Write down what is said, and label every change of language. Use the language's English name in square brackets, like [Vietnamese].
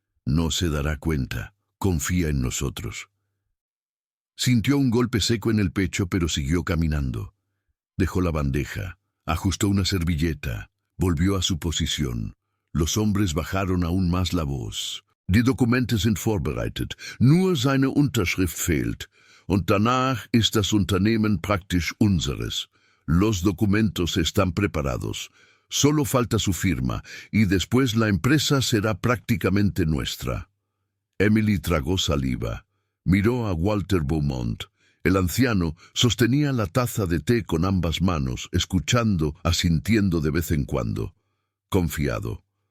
[Spanish] «No se dará cuenta. Confía en nosotros». Sintió un golpe seco en el pecho, pero siguió caminando. Dejó la bandeja, ajustó una servilleta, volvió a su posición. Los hombres bajaron aún más la voz. [German] «Die Dokumente sind vorbereitet, nur seine Unterschrift fehlt. Und danach ist das Unternehmen praktisch unseres. [Spanish] Los documentos están preparados. Solo falta su firma, y después la empresa será prácticamente nuestra». Emily tragó saliva. Miró a Walter Beaumont. El anciano sostenía la taza de té con ambas manos, escuchando, asintiendo de vez en cuando. Confiado.